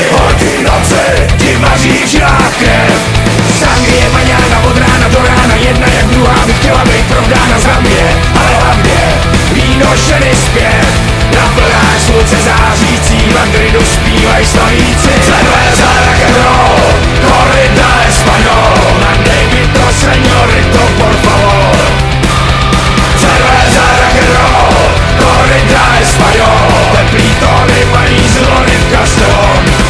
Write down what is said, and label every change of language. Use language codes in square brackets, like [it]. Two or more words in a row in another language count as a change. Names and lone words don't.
[cs] Holky noci, ti vaří v žilách krev, sangrie maňána od rána do rána, jedna jak druhá by chtěla být provdána za mě, ale hlavně víno ženy zpěv, na plnách slunce zářící, v Madridu zpívaj slavíci. [es] Cerveza [en] rock and roll, [es] corrida español, [cs] mandej mi to [es] señorito por favor. Cerveza [en] rock and roll, [es] corrida español, [cs] teplý tóny paní zlony v Castellón.